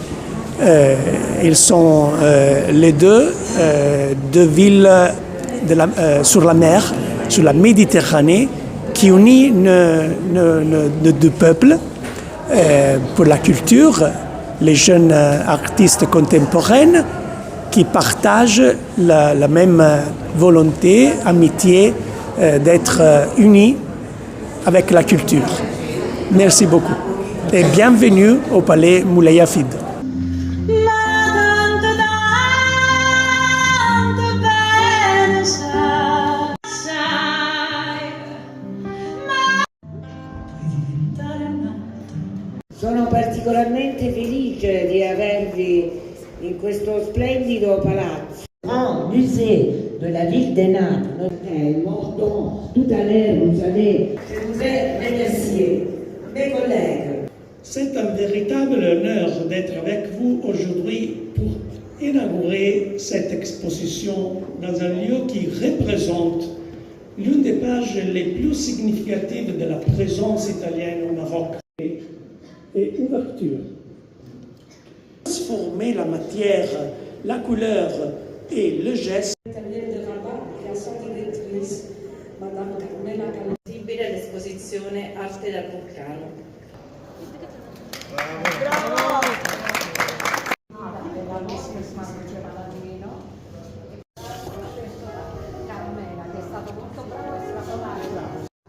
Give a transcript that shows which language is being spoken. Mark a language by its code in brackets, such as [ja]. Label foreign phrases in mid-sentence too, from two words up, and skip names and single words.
[fr] Ils sont les deux villes sur la mer, sur la Méditerranée, qui unit nos deux peuples pour la culture, les jeunes artistes contemporains qui partagent la même volonté, amitié d'être unis avec la culture. Merci beaucoup et bienvenue au Palais Moulay Hafid. [it] Sono particolarmente felice di avervi in questo splendido palazzo. [fr] Grand musée de la ville de Naples. Un mot dont tout à l'heure vous allez, je voudrais remercier mes collègues. C'est un véritable honneur d'être avec vous aujourd'hui pour inaugurer cette exposition dans un lieu qui représente l'une des pages les plus significatives de la présence italienne au Maroc. Et ouverture. Transformer la matière, la couleur et le geste. Italienne de Rabat, [it] che ha sua direttrice, Madame Carmela Calvibile, l'esposizione Arte dal Vulcano. Bravo! Carmela, che è stato molto bravo e straordinario.